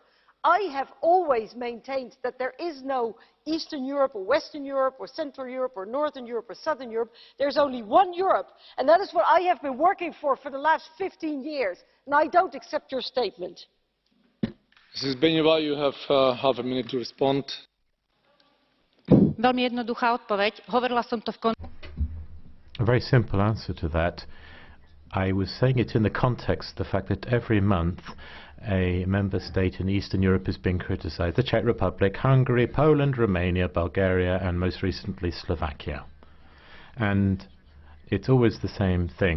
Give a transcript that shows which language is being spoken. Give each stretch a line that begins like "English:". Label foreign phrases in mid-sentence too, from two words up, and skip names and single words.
English: I have always maintained that there is no Eastern Europe or Western Europe or Central Europe or Northern Europe or Southern Europe. There's only one Europe, and that is what I have been working for the last 15 years. And I don't accept your statement. Mrs. Benoit, you have half a minute to respond.
Slovak: Veľmi jednoduchá odpoveď. Hovorila som to v
English: A very simple answer to that. I was saying it in the context of the fact that every month a member state in Eastern Europe is being criticized. The Czech Republic, Hungary, Poland, Romania, Bulgaria, and most recently Slovakia. And it's always the same thing.